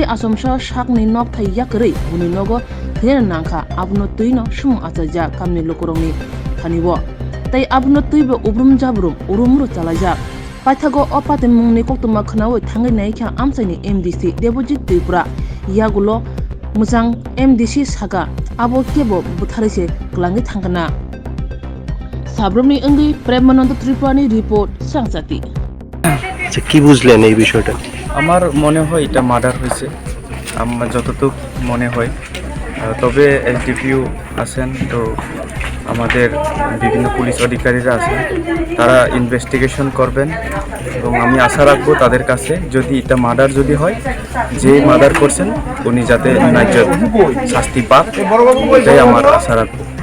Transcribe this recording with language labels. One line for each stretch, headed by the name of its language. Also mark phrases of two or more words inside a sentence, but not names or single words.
Kok Borok: asomsa sakni nok thai yakrei Buini Nogo thena nangkha abno tuino sumung achaja kamni lokorongni thanibo tai abno tuibe ubrum jabrum urumru chalaja Paithago opate mungni koktuma khnawo thangai naikha amsani MDC Debojit Tripura yagulo mujang MDC saga abo kebo butharise klangi thangana Sabrumni अंगी प्रेमानंद त्रिपुरानी रिपोर्ट सांगसाती
Bangla: আচ্ছা কি বুঝলেন এই বিষয়টা আমার মনে হয় এটা মার্ডার হয়েছে আমার যতটুকু মনে হয় তবে এসডিপিও আছেন তো আমাদের বিভিন্ন পুলিশ অধিকারীরা আছেন তারা ইনভেস্টিগেশন করবেন এবং আমি আশা রাখবো তাদের কাছে যদি এটা মার্ডার যদি হয় যে মার্ডার করছেন উনি যাতে ন্যায্য শাস্তি পাক এটাই আমার আশা রাখবো